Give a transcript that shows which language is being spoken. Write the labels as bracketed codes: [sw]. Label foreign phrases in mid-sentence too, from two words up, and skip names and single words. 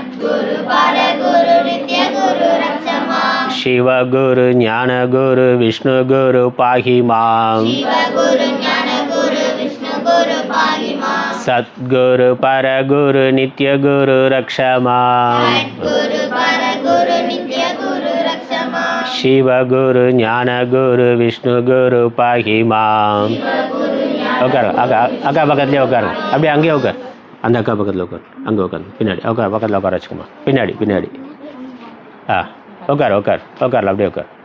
[sa] शिव गुरु ज्ञान गुरु विष्णु गुरु पाहि मां सद्गुरु परगुरु नित्य गुरु रक्ष मां शिवगुरु ज्ञानगुरु विष्णुगुरु पाहि माम्. [ta] உட்காருங்க. அக்கா பக்கத்துலேயே உட்காருங்க. அப்படியே அங்கேயே உட்காரு. அந்த அக்கா பக்கத்தில் உட்காரு. அங்கே உட்காரு. பின்னாடி உட்கார். பக்கத்தில் உட்கார வச்சுக்கோமா. பின்னாடி உட்காரல அப்படியே உட்கார்.